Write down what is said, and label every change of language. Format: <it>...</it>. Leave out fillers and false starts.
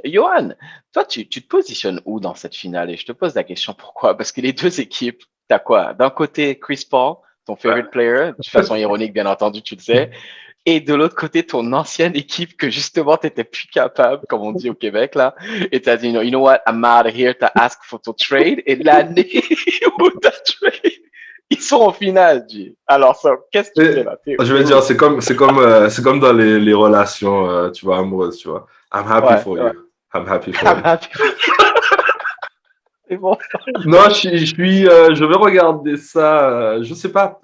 <fr>Johan, toi, tu te positionnes où dans cette finale? Et je te pose la question, pourquoi? Parce que les deux équipes, t'as quoi? D'un côté, Chris Paul, ton</fr> <en>favorite player,</en> <fr>de façon ironique, bien entendu, tu le sais. Et de l'autre côté, ton ancienne équipe que justement, t'étais plus capable, comme on dit au Québec, là. Et t'as dit,</fr> <en>you know what, I'm out of here to ask for to trade.</en> <fr>Et l'année où t'as trade, ils sont en finale, G. Alors, ça, qu'est-ce que tu fais là? Je vais dire, c'est comme dans les relations, tu vois, amoureuses, tu vois.</fr> <en>I'm happy for you. I'm happy for you.</en> <fr>C'est bon. Non, je vais regarder ça. Je sais pas.</fr>